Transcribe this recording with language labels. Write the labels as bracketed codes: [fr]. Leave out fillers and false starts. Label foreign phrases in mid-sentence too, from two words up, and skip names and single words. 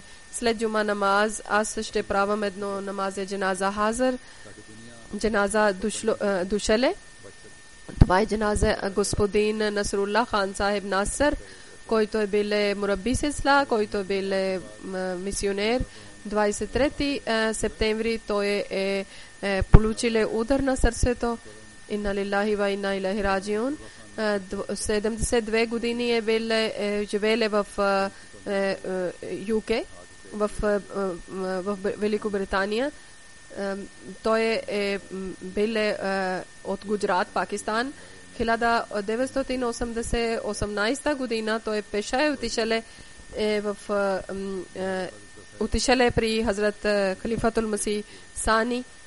[bg] След джума намаз аз ще правам едно [ur] نماز جنازہ حاضر, [bg] джаназа душеле. Това е джаназа господин Насрулла хан Сахиб Насър, който е бил [ur] مربی سلسلہ, [bg] който е бил мисионер. 23 септември той е получил удар на сърцето. [ar] إنا لله وإنا إليه راجعون. [bg] 72 години е бил живеел в UK, в Великобритания. Той е бил от Гуджарат, Пакистан. 1918 година той пеша отишел при Хазрат Халифатул Масих Сани.